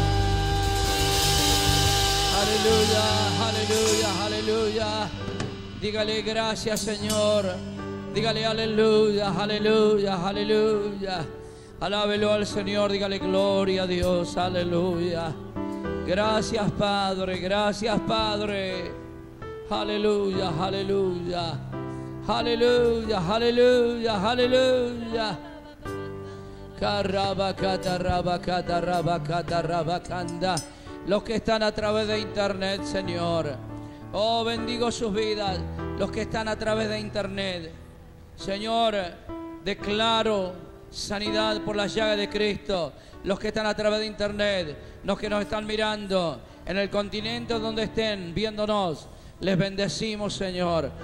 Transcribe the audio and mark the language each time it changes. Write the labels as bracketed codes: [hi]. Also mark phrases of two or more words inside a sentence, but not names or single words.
[es] Aleluya, aleluya, aleluya. Dígale gracias, Señor. Dígale aleluya, aleluya, aleluya. Alábelo al Señor, dígale gloria a Dios, aleluya. Gracias, Padre, gracias, Padre. Aleluya, aleluya. Aleluya, aleluya, aleluya. Carabacata, rabacata, rabacata, rabacanda. Los que están a través de internet, Señor. Oh, bendigo sus vidas. Los que están a través de internet. Señor, declaro sanidad por la llaga de Cristo. Los que están a través de internet, los que nos están mirando en el continente donde estén viéndonos, les bendecimos, Señor.